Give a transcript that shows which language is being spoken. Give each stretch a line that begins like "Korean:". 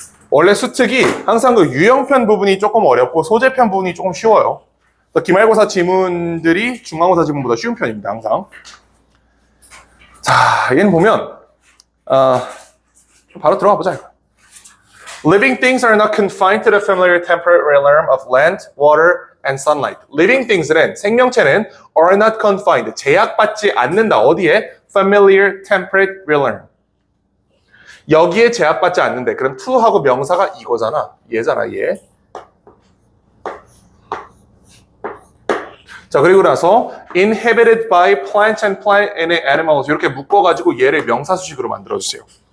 Korean: 원래 수특이 항상 그 유형편 부분이 조금 어렵고 소재편 부분이 조금 쉬워요. 기말고사 지문들이 중간고사 지문보다 쉬운 편입니다, 항상. 자, 얘는 보면 바로 들어가 보자.
English: Living things are not confined to the familiar temperate realm of land, water, and sunlight. Living things
Korean: 는 생명체는
English: are not confined,
Korean: 제약받지 않는다. 어디에?
English: Familiar temperate realm.
Korean: 여기에 제약받지 않는데 그럼 to하고 명사가 이거잖아. 얘잖아, 얘. 자, 그리고 나서
English: inhabited by plants and plant and animals
Korean: 이렇게 묶어가지고 얘를 명사수식으로 만들어주세요.